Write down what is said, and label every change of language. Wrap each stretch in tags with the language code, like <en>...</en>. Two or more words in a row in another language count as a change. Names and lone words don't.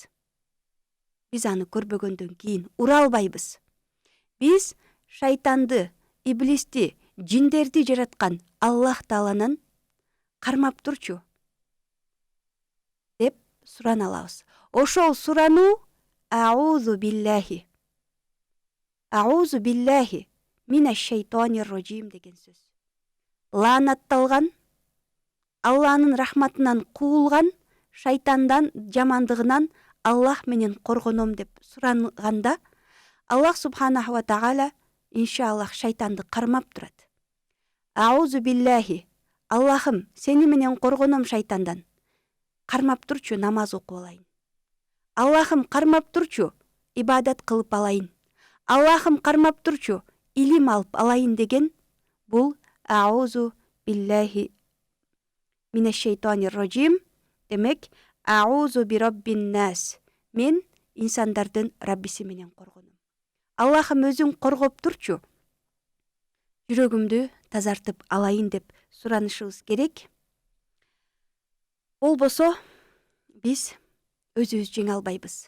<ky>Биз аны көрбөгөндөн кийин ура албайбыз. Биз шайтанды, иблисти, жиндерди жараткан Аллах Тааланын кармап турчу деп сурана алабыз. Ошол сурану</ky> <ar>أعوذ بالله من الشيطان الرجيم</ar> <ky>деген сөз. Лаанатталган, Алланын рахматынан куулган шайтандан, жамандыгынан Аллах менен коргоном деп суранганда, Аллах</ky> <ar>سبحانه وتعالى</ar> <ky>иншаллах шайтанды кармап турат.</ky> <ar>أعوذ بالله,</ar> <ky>Аллахым, сени менен коргоном шайтандан. Кармап турчу, намаз окуп алайын. Аллахым, кармап турчу, ибадат кылып алайын. Аллахым, кармап турчу, илим алып алайын деген бул</ky> <ar>أعوذ بالله من الشيطان الرجيم. Демек, أعوذ برب الناس.</ar> <ky>Мен инсандардын Раббиси менен коргоном. Аллахым, өзүң коргоп турчу, жүрөгүмдү тазартып алайын деп суранышыбыз керек. Болбосо биз өзүбүз жеңе албайбыз.</ky>